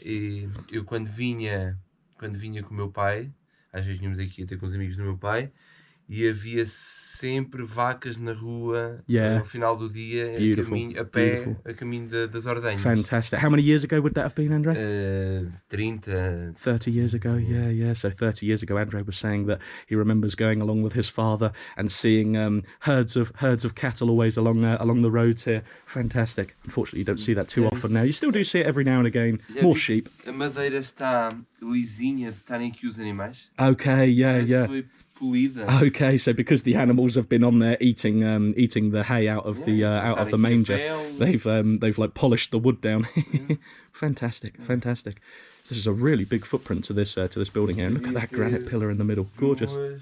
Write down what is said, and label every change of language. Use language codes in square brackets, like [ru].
[pt] E eu quando vinha com o meu pai, às vezes vínhamos aqui até com os amigos do meu pai, e havia sempre vacas na rua no final do dia, a caminho das ordenhas. [en] Fantastic. How many years ago would that have been, Andre? 30 years ago, yeah. So 30 years ago, Andre was saying that he remembers going along with his father and seeing herds of cattle always along the roads here. Fantastic. Unfortunately, you don't see that too often now. You still do see it every now and again. More sheep. [pt] A madeira está lisinha de estarem aqui os animais. [en] Okay, yeah. Okay, so because the animals have been on there eating the hay out of the manger, they've like polished the wood down. Fantastic. This is a really big footprint to this building here. And look at that granite pillar in the middle, gorgeous.